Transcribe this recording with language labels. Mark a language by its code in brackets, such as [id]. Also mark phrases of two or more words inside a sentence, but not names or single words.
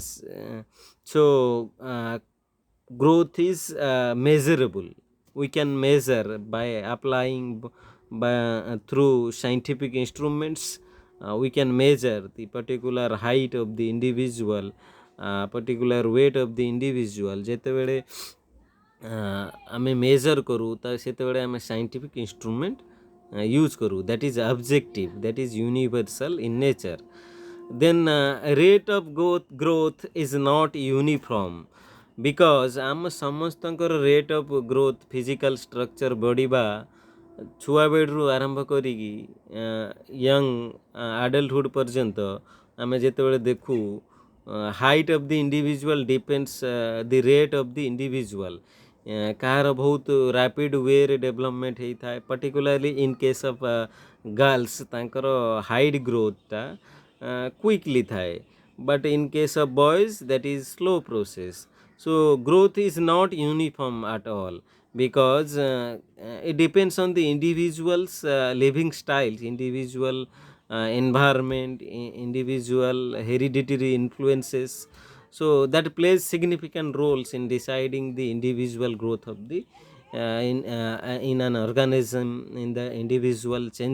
[en] So growth is measurable. We can measure by applying by through scientific instruments. We can measure the particular height of the individual, particular weight of the individual. [or] ଯେତେବେଳେ ଆମେ measure କରୁ ତ ସେତେବେଳେ ଆମେ [en] scientific instrument use [or] କରୁ [en] that is objective, that is universal in nature. Then rate of growth is not uniform because [or] ଆମ ସମସ୍ତଙ୍କର [en] rate of growth physical structure [or] ବଢ଼ିବା ଛୁଆ ବେଡ଼ରୁ ଆରମ୍ଭ କରିକି [en] young adulthood [or] ପର୍ଯ୍ୟନ୍ତ ଆମେ ଯେତେବେଳେ ଦେଖୁ [en] height of the individual depends the rate of the individual. [or] କାହାର ବହୁତ [en] rapid wayରେ development ହେଇଥାଏ particularly in case of girls ତାଙ୍କର height growthଟା quickly ଥାଏ but in case of boys that is slow process. So growth is not uniform at all, because it depends on the individual's living styles, individual environment, individual hereditary influences. So that plays significant roles in deciding the individual growth of the in an organism, in the individual changes.